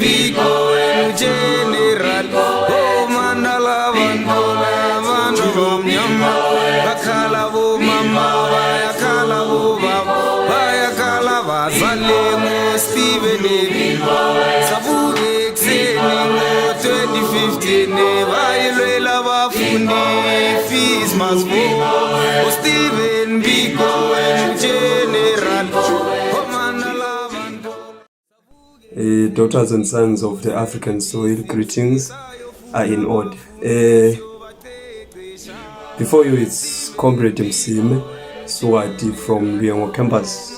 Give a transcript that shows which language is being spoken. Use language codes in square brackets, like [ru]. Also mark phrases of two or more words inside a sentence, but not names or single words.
[zu] Biko General Mandala abantu abamnyama bakhala bomama bayakhala bobaba bayakhala bazale ngoStephen Biko savuke kuseni ngo-2015 bayilwela abafundi [en] fees must go [zu] Stephen Biko General [en] Daughters and sons of the African soil, greetings are in order. Before you, it's Comrade Msime SWAZI from Luyengo campus.